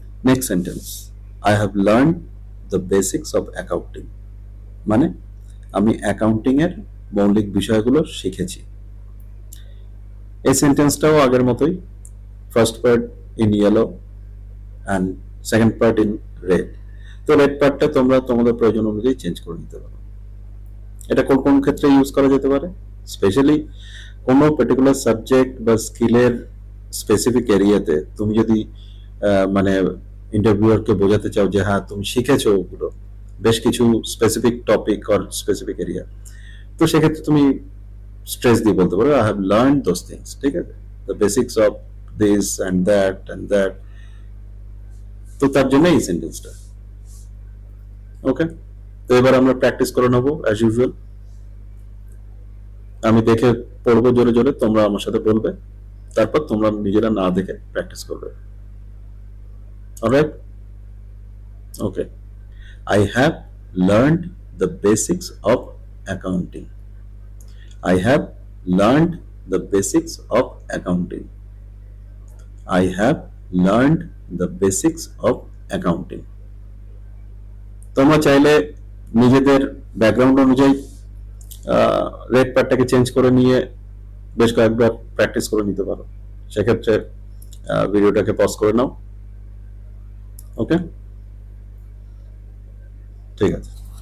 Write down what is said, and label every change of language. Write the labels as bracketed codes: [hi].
[en] Next sentence. I have learned the basics of accounting, [bn] মানে আমি accounting এর মৌলিক বিষয়গুলো শিখেছি। এই সেন্টেন্সটাও আগের মতোই, [en] First part in yellow and second part in red. [bn] তো রেড পার্টটা তোমরা তোমাদের প্রয়োজন অনুযায়ী চেঞ্জ করে নিতে পারো। এটা কোন কোন ক্ষেত্রে ইউজ করা যেতে পারে? স্পেশালি কোনো পার্টিকুলার সাবজেক্ট বা স্কিলের স্পেসিফিক এরিয়াতে তুমি যদি মানে ইন্টারভিউয়ারকে বোঝাতে চাও যে হ্যাঁ তুমি শিখেছো ওগুলো, বেশ কিছু specific topic or specific area, তো সেক্ষেত্রে তুমি স্ট্রেস দিয়ে বলতে পারো [en] I have learn those things, [bn] ঠিক আছে, [en] The basics of this and that. [bn] তো তার জন্য এই সেন্টেন্সটা। ওকে, তো এবার আমরা প্র্যাকটিস করে নেবো অ্যাজ ইউজুয়াল। আমি দেখে পড়বো জোরে জোরে, তোমরা আমার সাথে বলবে, তারপর তোমরা নিজেরা না দেখে প্র্যাকটিস করবে। Alright? Okay. [en] I have learned the basics of accounting. I have learned the basics of accounting. I have learned the basics of accounting. [bn] তোমরা চাইলে নিজেদের ব্যাকগ্রাউন্ড অনুযায়ী রেড পার্টটাকে চেঞ্জ করে নিয়ে বেশ কয়েকবার প্র্যাকটিস করে নিতে পারো। সেক্ষেত্রে ভিডিওটাকে পজ করে নাও। ওকে, ঠিক আছে।